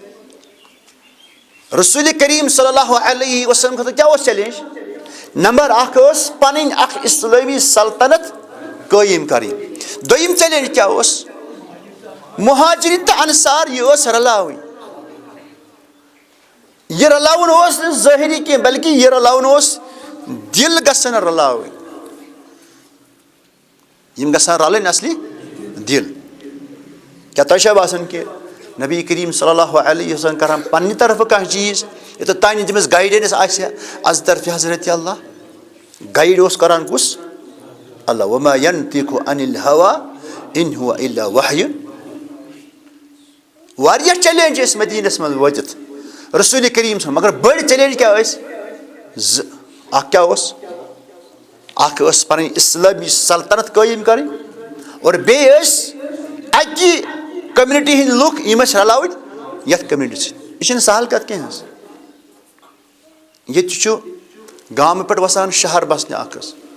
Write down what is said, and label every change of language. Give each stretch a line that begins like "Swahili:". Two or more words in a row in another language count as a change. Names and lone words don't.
Kashmiri: رسول کریم صلی اللہ علیہ وسلم خٲطرٕ کیٛاہ اوس چیلینج نمبر اکھ ٲس پنٕنۍ اکھ اسلٲمی سلطنت قٲیِم کَرٕنۍ دوٚیِم چیلینج کیٛاہ اوس مہاجرین تہٕ انصار یہِ ٲس رلاوٕنۍ یہِ رلاوُن اوس نہٕ ظٲہری کینٛہہ بلکہِ یہِ رلاوُن اوس دِل گژھن رلاوٕنۍ یِم گژھن رلٕنۍ اصلی دِل کیٛاہ تۄہہِ چھا باسان کہِ نبی کریم
Arabic: صلی اللہ علیہ وسلم
Kashmiri: کران پننہِ طرفہٕ کانٛہہ چیٖز یوٚتتھ تانۍ تٔمِس گایڈنس آسہِ از طرفِ حضرت اللہ گایڈ اوس کران کُس اللہ
Arabic: وما ینطق عن الهوى ان هو الا وحی
Kashmiri: واریاہ چیلینج ٲسۍ مدیٖنس منٛز وٲتِتھ رسول کریم صٲب مگر بٔڑۍ چیلینج کیٛاہ ٲسۍ زٕ اکھ کیٛاہ اوس اکھ ٲس پنٕنۍ اسلٲمی سلطنت قٲیِم کرٕنۍ اور بیٚیہِ ٲسۍ اکہِ کمنٹی ہٕنٛدۍ لُکھ یِم ٲسۍ رلاوٕنۍ یتھ کمنٹی سۭتۍ یہِ چھنہٕ سہل کتھ کینٛہہ حظ ییٚتہِ چھُ گامہٕ پٮ۪ٹھ وسان شہر بسنہِ اکھ حظ